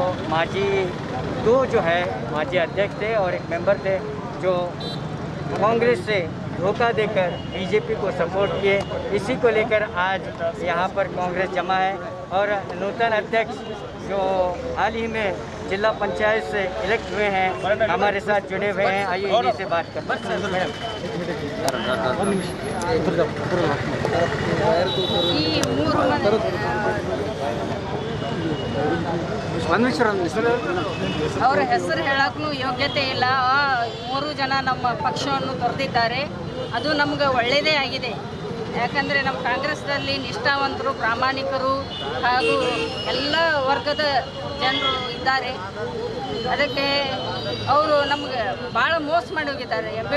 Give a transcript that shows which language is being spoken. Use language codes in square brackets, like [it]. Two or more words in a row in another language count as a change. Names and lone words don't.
[hi] दो जो है माजी अध्यक्ष थे और एक मेंबर थे जो कांग्रेस से धोखा देकर बीजेपी को सपोर्ट किए इसी को लेकर आज यहाँ पर कांग्रेस जमा है और नूतन अध्यक्ष जो हाल ही में जिला पंचायत से इलेक्ट हुए हैं हमारे साथ जुड़े हुए हैं। आइए इन्हीं से बात करते हैं। [kn] ಅವರ ಹೆಸರು ಹೇಳಕ್ಕೂ ಯೋಗ್ಯತೆ ಇಲ್ಲ 3 ಜನ ನಮ್ಮ ಪಕ್ಷವನ್ನು ತೊರೆದಿದ್ದಾರೆ ಅದು ನಮಗೆ ಒಳ್ಳೆಯದೇ ಆಗಿದೆ ಯಾಕಂದರೆ ನಮ್ಮ ಕಾಂಗ್ರೆಸ್ನಲ್ಲಿ ನಿಷ್ಠಾವಂತರು ಪ್ರಾಮಾಣಿಕರು ಹಾಗೂ ಎಲ್ಲ ವರ್ಗದ ಜನರು ಇದ್ದಾರೆ ಅದಕ್ಕೆ ಅವರು ನಮಗೆ ಭಾಳ ಮೋಸ ಮಾಡಿ ಹೋಗಿದ್ದಾರೆ ಎಂ.ಬಿ.